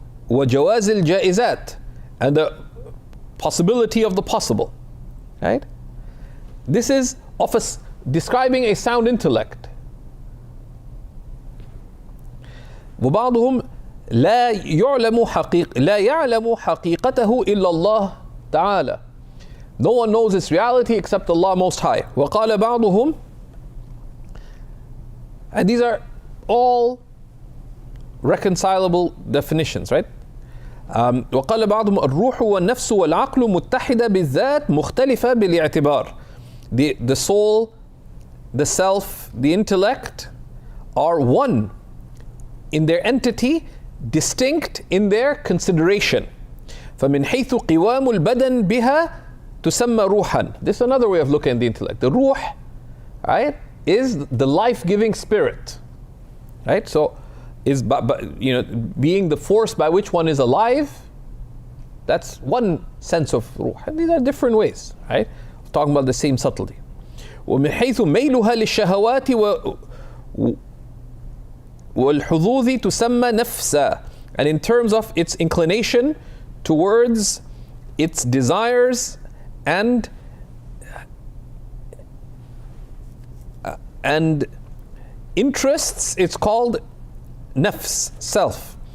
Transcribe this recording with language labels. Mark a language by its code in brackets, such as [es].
[ar] وجواز الجائزات, [en] and the possibility of the possible. Right? This is describing a sound intellect. [ar] وبعضهم لا يعلم حقيقته إلا الله تعالى. [en] No one knows its reality except Allah Most High. [ar] وقال بعضهم, [en] and these are all reconcilable definitions, right? [ar] وقال بعضهم الروح والنفس والعقل متحدة بالذات مختلفة بالاعتبار. [en] The soul, the self, the intellect are one in their entity, distinct in their consideration. [ar] فمن حيث قوام البدن بها تسمى روحا. [en] This is another way of looking at the intellect. The ruh, right, is the life-giving spirit. right? So, being the force by which one is alive, that's one sense of ruh. And these are different ways, right? We're talking about the same subtlety. [ar] ومن حيث ميلها للشهوات والحظوظ تسمى نفسا. [en] And in terms of its inclination towards its desires and interests, it's called nafs, self.